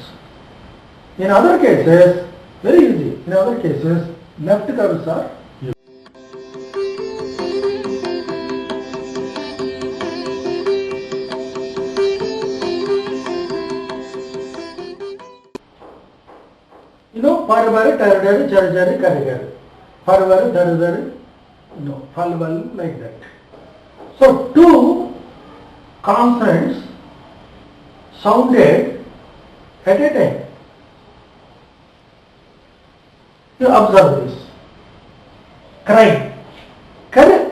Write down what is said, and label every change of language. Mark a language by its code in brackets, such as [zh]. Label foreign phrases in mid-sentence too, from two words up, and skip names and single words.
[en] In other cases, very easy, in other cases, left curves are used. You know, [te] parvaru, taradaru, charadaru, karagaru. Parvaru, taradaru, [en] no, falvalu, like that. So, two consonants sounded at a time. You observe this. Cry. Correct.